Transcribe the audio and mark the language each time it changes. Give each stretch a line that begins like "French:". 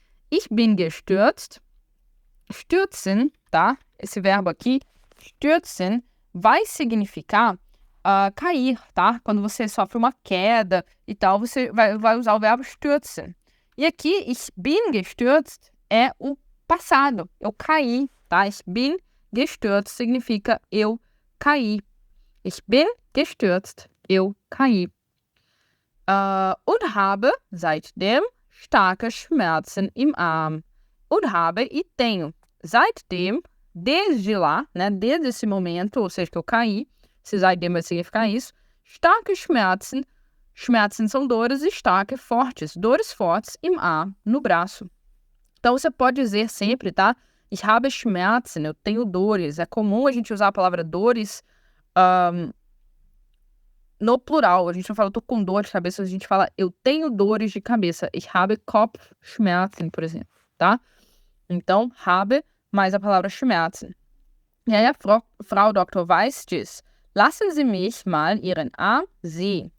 German: Ich bin gestürzt. Stürzen, tá?
Portuguese: Esse verbo aqui, stürzen, vai significar cair, tá? Quando você sofre uma queda e tal, você vai usar o verbo stürzen. E aqui,
German: ich bin gestürzt
Portuguese: é o passado, eu caí, tá?
German: Ich bin gestürzt
Portuguese: significa eu caí.
German: Ich bin gestürzt,
Portuguese: eu caí.
German: Und habe seitdem starke Schmerzen im Arm.
Portuguese: Und habe e tenho. Seitdem, desde lá, né, desde esse momento, ou seja, que eu caí, se seitdem vai significar isso, starke Schmerzen, Schmerzen são dores, starke, fortes, dores fortes im Arm, no braço. Então você pode dizer sempre, tá?
German: Ich habe Schmerzen,
Portuguese: eu tenho dores. É comum a gente usar a palavra dores no plural. A gente não fala, eu tô com dor de cabeça, a gente fala, eu tenho dores de cabeça.
German: Ich habe Kopfschmerzen,
Portuguese: por exemplo, tá? Então, habe mais a palavra Schmerzen. E aí a Frau Dr.
German: Weiss diz, lassen Sie mich mal Ihren Arm sehen.